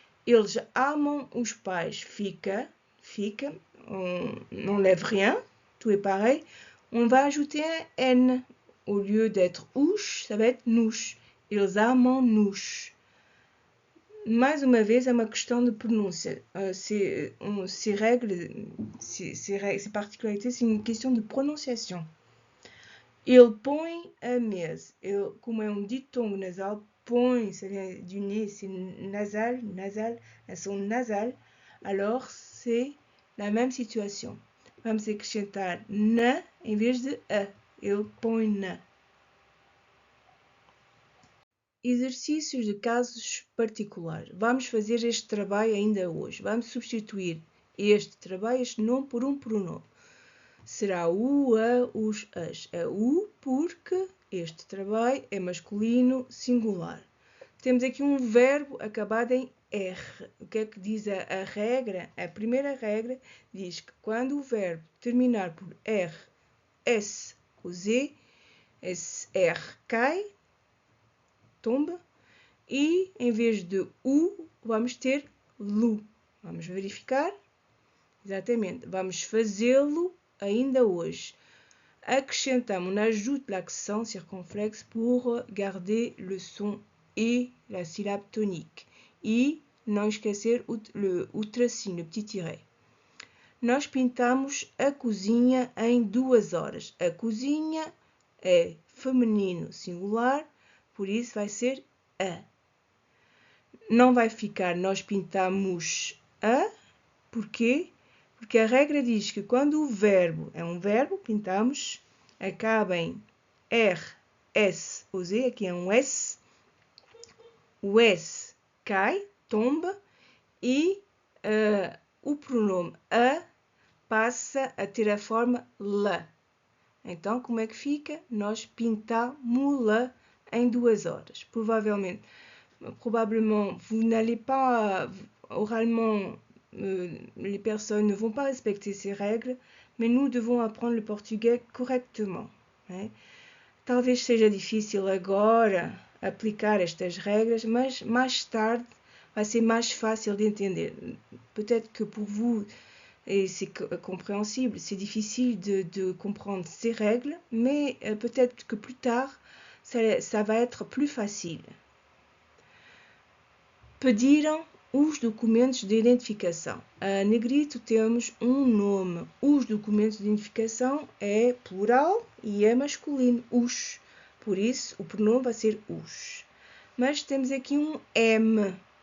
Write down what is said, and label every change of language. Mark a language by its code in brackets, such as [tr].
[pt] Eles amam os pais, fica, [fr] on n'enlève rien, tout est pareil. On va ajouter un N. Au lieu d'être os, ça va être nous. [pt] Eles amam-nos. Mais uma vez, é uma questão de pronúncia. [fr] Ces particularités, c'est une question de prononciation. [pt] Ele põe a mesa. Ele, como é ditongo nasal, põe, [fr] ça vient du nez, c'est nasal, un son nasal. Alors, c'est la même situation. [pt] Vamos acrescentar na em vez de a. Ele põe na. Exercícios de casos particulares. Vamos fazer este trabalho ainda hoje. Vamos substituir este trabalho, este nome, por pronome. Será o, a, os, as. A u, porque este trabalho é masculino singular. Temos aqui verbo acabado em R. O que é que diz a regra? A primeira regra diz que quando o verbo terminar por R, S ou Z, esse R cai, tomba, e em vez de U, vamos ter LU. Vamos verificar. Exatamente. Vamos fazê-lo ainda hoje. Acrescentamos, [fr] on ajoute l'accent circonflexe pour garder le son e, la syllabe tonique. [pt] E não esquecer o tracinho, o petit tiret. Nós pintamos a cozinha em 2 horas. A cozinha é feminino singular, por isso vai ser a. Não vai ficar nós pintamos a, porquê? Porque a regra diz que quando o verbo é um verbo, pintamos, acaba em R, S ou Z, aqui é um S, o S cai, tomba, e o pronome a passa a ter a forma la. Então, como é que fica? Nós pintamos-la em 2 horas. [fr] Probablement, vous n'allez pas oralement, les personnes ne vont pas respecter ces règles, mais nous devons apprendre le portugais correctement. Né? [pt] Talvez seja difícil agora aplicar estas regras, mas mais tarde vai ser mais fácil de entender. [fr] Peut-être que pour vous, c'est compréhensible, c'est difficile de comprendre ces règles, mais peut-être que plus tard, ça va être plus facile. [pt] Pediram os documentos de identificação. A negrito temos um nome. Os documentos de identificação é plural e é masculino, os. Por isso, o pronome vai ser os. Mas temos aqui um M.